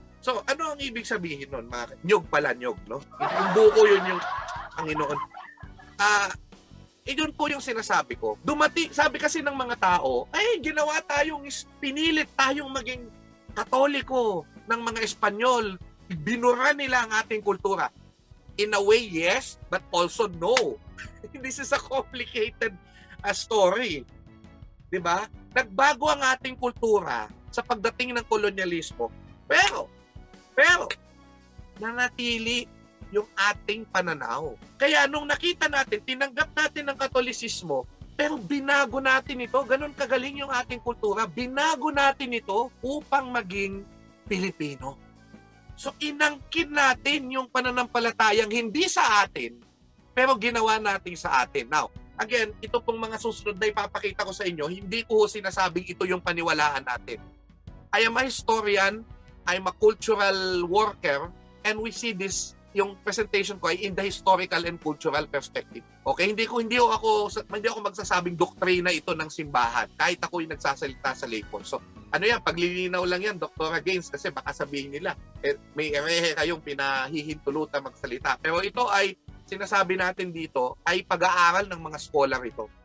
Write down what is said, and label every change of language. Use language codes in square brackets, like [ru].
[tl] So, ano ang ibig sabihin nun? Nyog pala, nyog, no? Yung buko yun yung Panginoon. Yun po yung sinasabi ko. Dumating, sabi kasi ng mga tao, ay, ginawa tayong, pinilit tayong maging Katoliko ng mga Espanyol. Binura nila ang ating kultura. [en] In a way, yes, but also no. This is a complicated story. [tl] Diba? Nagbago ang ating kultura sa pagdating ng kolonyalismo. Pero, nanatili yung ating pananaw. Kaya nung nakita natin, tinanggap natin ang Katolisismo, pero binago natin ito. Ganun kagaling yung ating kultura. Binago natin ito upang maging Pilipino. So, inangkin natin yung pananampalatayang hindi sa atin, pero ginawa natin sa atin. Now, again, ito pong mga susunod na ipapakita ko sa inyo, hindi ko sinasabing ito yung paniwalaan natin. [en] I am a historian, I'm a cultural worker, and we see this, [tl] yung presentation ko ay [en] in the historical and cultural perspective. [tl] Okay, hindi ako magsasabing doktrina ito ng simbahan kahit ako yung nagsasalita sa layperson. So, ano yan, paglilinaw lang yan, Dr. Gaines, kasi baka sabihin nila, may erehe kayong pinahihintulutan magsalita. Pero ito ay, sinasabi natin dito, ay pag-aaral ng mga scholar ito.